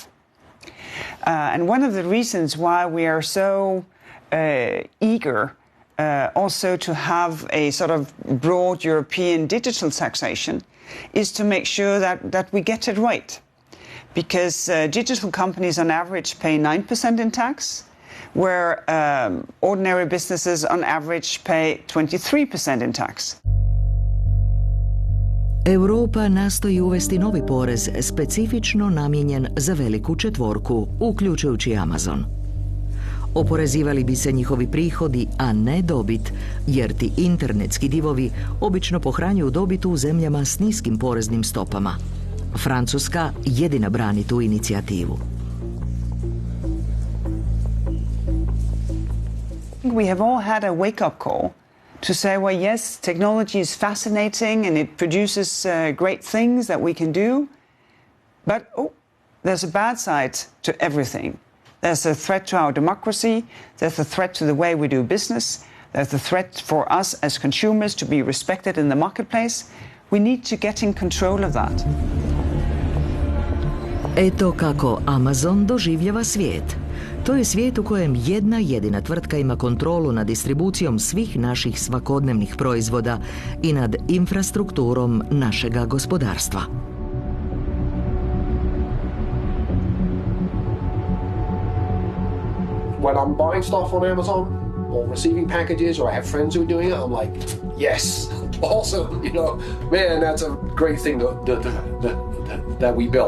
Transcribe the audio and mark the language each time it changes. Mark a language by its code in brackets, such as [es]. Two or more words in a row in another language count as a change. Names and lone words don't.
[en] And one of the reasons why we are so eager also to have a sort of broad European digital taxation is to make sure that we get it right. Because digital companies on average pay 9% in tax, where ordinary businesses on average pay 23% in tax. [hr] Europa nastoji uvesti novi porez specifično namijenjen za veliku četvorku, uključujući Amazon. Oporezivali bi se njihovi prihodi, a ne dobit, jer ti internetski divovi obično pohranjuju dobit u zemljama s niskim poreznim stopama. Francuska jedina brani tu inicijativu. [en] We have all had a wake-up call to say, well, yes, technology is fascinating and it produces great things that we can do, but there's a bad side to everything. There's a threat to our democracy, there's a threat to the way we do business, there's a threat for us as consumers to be respected in the marketplace. We need to get in control of that. [hr] Eto kako Amazon doživljava svijet. To je svijet u kojem jedna jedina tvrtka ima kontrolu nad distribucijom svih naših svakodnevnih proizvoda i nad infrastrukturom našega gospodarstva. [en] When I'm buying stuff on Amazon or receiving packages or I have friends who are doing it, I'm like, yes, awesome, man, that's a great thing that we built.